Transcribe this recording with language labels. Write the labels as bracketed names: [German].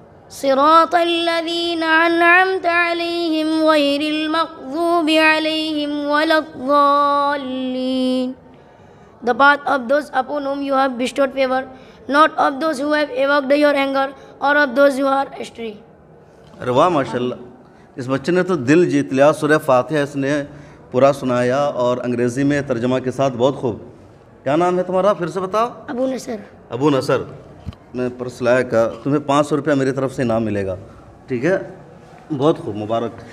[Arabic] صراط الذين أنعمت عليهم غير المغضوب عليهم ولا الضالين. [English] The path of those upon whom you have bestowed favor, not of those who have evoked your anger or of those who are astray. [Urdu] ارے واہ ماشاء اللہ. اس بچے نے تو دل جیت لیا. سورہ فاتحہ اس نے پورا سنایا اور انگریزی میں ترجمہ کے ساتھ بہت خوب. کیا نام ہے تمہارا پھر سے بتاؤ. ابو نصر. ابو نصر. میں پرس لایا کا تمہیں 500 روپیہ میری طرف سے انعام ملے گا. ٹھیک ہے بہت خوب مبارک.